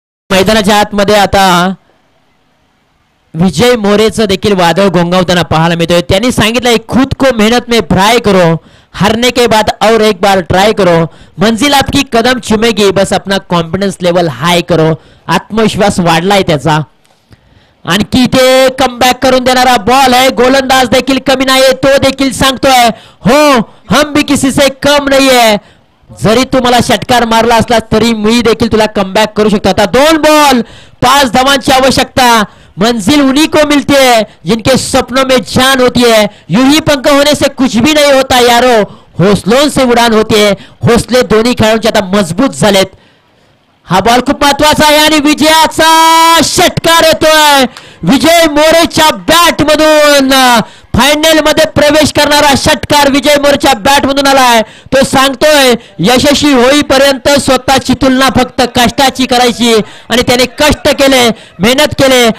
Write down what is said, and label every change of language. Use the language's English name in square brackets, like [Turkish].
[Marathi] मैदानाच्या आतमध्ये आता विजय मोरेचं देखील वादळ घोंगावताना पाहायला मिळतोय. त्यांनी सांगितलंय [Hindi] खुद को मेहनत में फ्राई करो, हारने के बाद और एक बार ट्राई करो, मंजिल आपकी कदम चुमेगी, बस अपना कॉन्फिडन्स लेवल हाय करो. [Marathi] आत्मविश्वास वाढलाय त्याचा. आणखी इथे कमबॅक करून देणारा बॉल आहे. गोलंदाज देखील कमी नाहीये, तो देखील सांगतोय हो [Hindi] हम भी किसी से कम [Marathi] नाहीये. जरी तू मला षटकार मारला असला तरी मी देखील तुला कमबॅक करू शकतो. आता 2 बॉल 5 धावांची आवश्यकता. [Hindi] मंजिल उन्हीं को मिलती है जिनके सपनों में जान होती है. यूं ही पंख होने से कुछ भी नहीं होता यारो, हौसलों से उडान होती है. [Marathi] हौसले दोन्ही खेळाडूंचे आता मजबूत झालेत. हा बॉल खूप महत्वाचा आहे आणि विजयाचा षटकार येतोय. विजय मोरेच्या बॅट मधून फायनल मध्ये प्रवेश करणारा षटकार विजय मोरेच्या बॅट मधून आलाय. तो सांगतोय यशस्वी होईपर्यंत स्वतःची तुलना फक्त कष्टाची करायची आणि त्याने कष्ट केले, मेहनत केले.